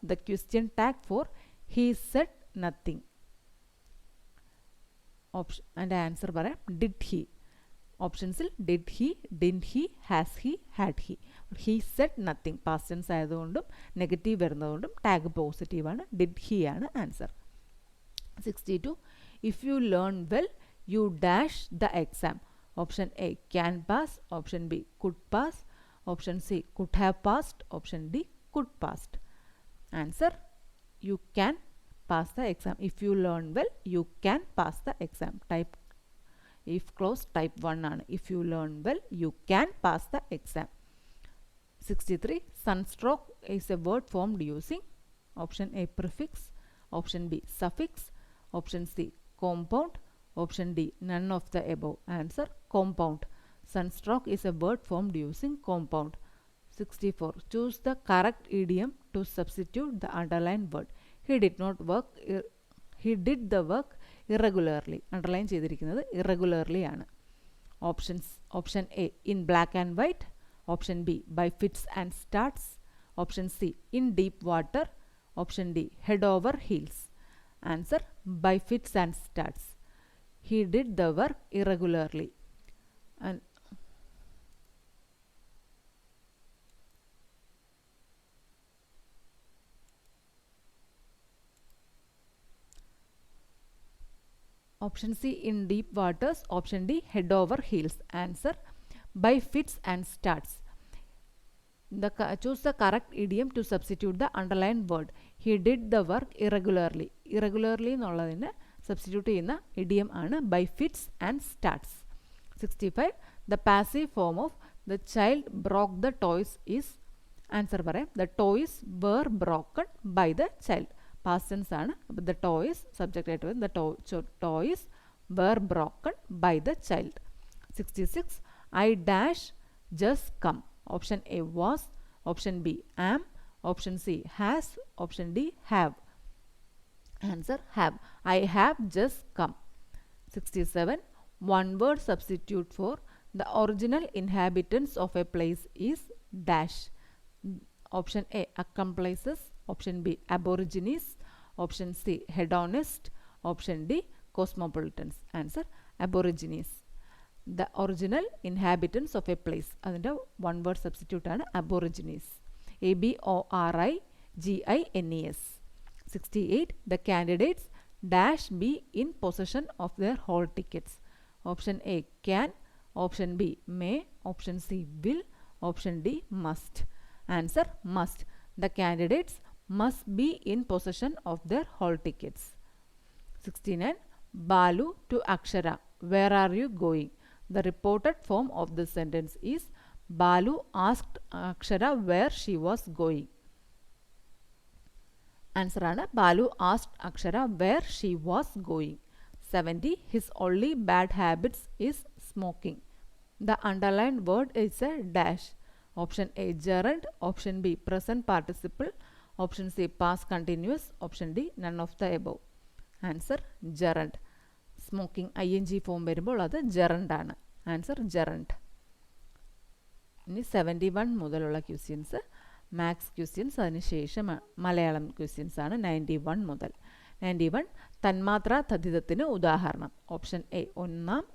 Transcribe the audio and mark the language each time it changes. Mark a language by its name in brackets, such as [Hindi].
[English] The question tag for he said nothing. Option and answer [Malayalam] പറയാം. [English] Did he? ഓപ്ഷൻസിൽ did he, didn't he, has he, had he. He said nothing. [Malayalam] Past tense ആയതുകൊണ്ടും negative വരുന്നതുകൊണ്ടും tag പോസിറ്റീവാണ്. [English] Did he ആണ് answer. 62. If you learn well, you dash the exam. Option A, can pass. Option B, could pass. Option C, could have passed. Option D, could passed. Answer, you can pass the exam. If you learn well, you can pass the exam. Type if clause type 1 ആണ്. If you learn well, you can pass the exam. 63. Sunstroke is a word formed using option A, prefix. Option B, suffix. Option C, compound. Option D, none of the above. Answer, compound. Sunstroke is a word formed using compound. 64. Choose the correct idiom to substitute the underlined word. He did not work. He did the work irregularly. [Malayalam] Underline ചെയ്തിരിക്കുന്നത് irregularly ആണ്. [English] Options. Option A, in black and white. Option B, by fits and starts. Option C, in deep water. Option D, head over heels. Answer, by fits and starts. He did the work irregularly. And option C, in deep waters. Option D, head over heels. Answer, by fits and starts. Choose the correct idiom to substitute the underlined word. He did the work irregularly. [Malayalam] Irregularly എന്നുള്ളതിന് substitute ചെയ്യുന്ന idiom ആണ് [English] by fits and starts. 65. The passive form of the child broke the toys is. [Malayalam] Answer പറയാം. [English] The toys were broken by the child. Past tense ആണ്. [Malayalam] അപ്പോൾ [English] the toys [Malayalam] subject ആയിട്ട് വരും. [English] The toys were broken by the child. 66. I dash just come. Option A, was. Option B, am. Option C, has. Option D, have. Answer, have. I have just come. 67. One word substitute for the original inhabitants of a place is dash. Option A, accomplices. Option B, aborigines. Option C, hedonist. Option D, cosmopolitans. Answer, aborigines. The original inhabitants of a place. [Malayalam] അതിൻ്റെ one word substitute ആണ് aborigines. [English] ABORIGINES. 68. The candidates dash be in possession of their hall tickets. Option A, can. Option B, may. Option C, will. Option D, must. Answer, must. The candidates must be in possession of their hall tickets. 69. Balu to Akshara, where are you going? The reported form of the sentence is Balu asked Akshara where she was going. Answer ആണ് Balu asked Akshara where she was going. 70. His only bad habits is smoking. The underlined word is a dash. Option A, gerund. Option B, present participle. Option C, past continuous. Option D, none of the above. Answer, gerund. [Malayalam] Smoking ING form വരുമ്പോൾ അത് gerund ആണ്. Answer gerund. ഇനി 71 മുതലുള്ള questions maths questions, അതിനുശേഷം Malayalam questions ആണ് 91 മുതൽ. 91. തന്മാത്രാ തദ്ധിതത്തിന് ഉദാഹരണം. ഓപ്ഷൻ എ ഒന്നാം.